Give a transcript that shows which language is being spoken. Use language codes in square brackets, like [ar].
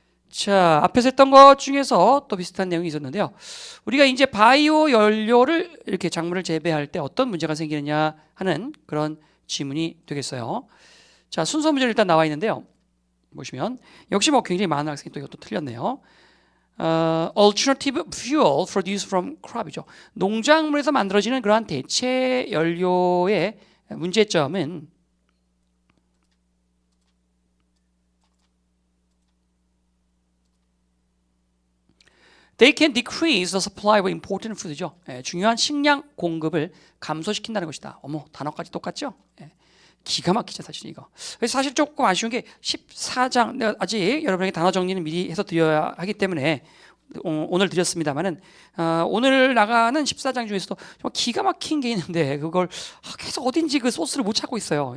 [ko] 자, 앞에서 했던 것 중에서 또 비슷한 내용이 있었는데요. 우리가 이제 바이오 연료를 이렇게 작물을 재배할 때 어떤 문제가 생기느냐 하는 그런 지문이 되겠어요. 자, 순서 문제는 일단 나와 있는데요. 보시면 역시 뭐 굉장히 많은 학생이 또 이것도 틀렸네요. [en] Alternative fuel produced from crop이죠. [ko] 농작물에서 만들어지는 그러한 대체 연료의 문제점은 [en] They can decrease the supply of important food죠. [ko] 중요한 식량 공급을 감소시킨다는 것이다. 어머, 단어까지 똑같죠? 기가 막히죠, 사실 이거. 그래서 사실 조금 아쉬운 게 14장, 내가 아직 여러분에게 단어 정리는 미리 해서 드려야 하기 때문에 오늘 드렸습니다만은 오늘 나가는 14장 중에서도 정말 기가 막힌 게 있는데 그걸 계속 어딘지 그 소스를 못 찾고 있어요.